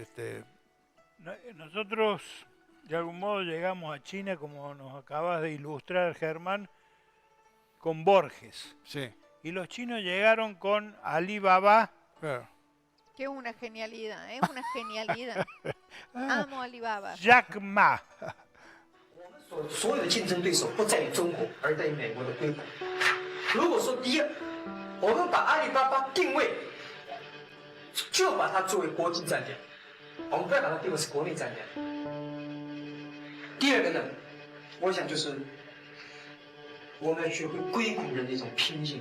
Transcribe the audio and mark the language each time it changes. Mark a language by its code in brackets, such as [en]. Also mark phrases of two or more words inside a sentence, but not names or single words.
[es] nosotros de algún modo llegamos a China, como nos acabas de ilustrar, Germán, con Borges. Sí. Y los chinos llegaron con Alibaba. Claro. Que es una genialidad, es una genialidad. Amo Alibaba. Jack Ma. [zh] 所有的竞争对手不在于中国，而在于美国的硅谷。如果说第一，我们把阿里巴巴定位，就把它作为国际战略，我们不要把它定位是国内战略。第二个呢，我想就是我们要学会硅谷人的一种拼劲。